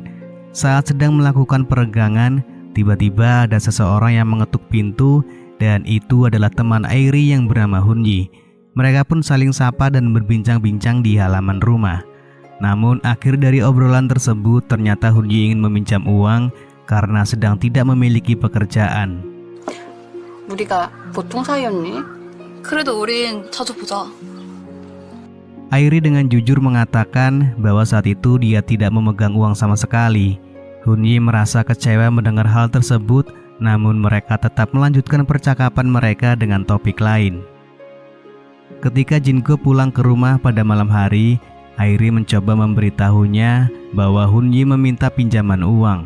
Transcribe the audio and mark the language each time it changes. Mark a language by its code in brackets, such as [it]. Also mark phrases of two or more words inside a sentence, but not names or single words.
[id] Saat sedang melakukan peregangan, tiba-tiba ada seseorang yang mengetuk pintu dan itu adalah teman Airi yang bernama Hunji. Mereka pun saling sapa dan berbincang-bincang di halaman rumah. Namun akhir dari obrolan tersebut ternyata Hunji ingin meminjam uang karena sedang tidak memiliki pekerjaan. [ko] 우리가 보통 사이였니? 그래도 우린 자주 보자. [id] Airi dengan jujur mengatakan bahwa saat itu dia tidak memegang uang sama sekali. Hunji merasa kecewa mendengar hal tersebut, namun mereka tetap melanjutkan percakapan mereka dengan topik lain. Ketika Jin-gu pulang ke rumah pada malam hari, Airi mencoba memberitahunya bahwa Hunji meminta pinjaman uang.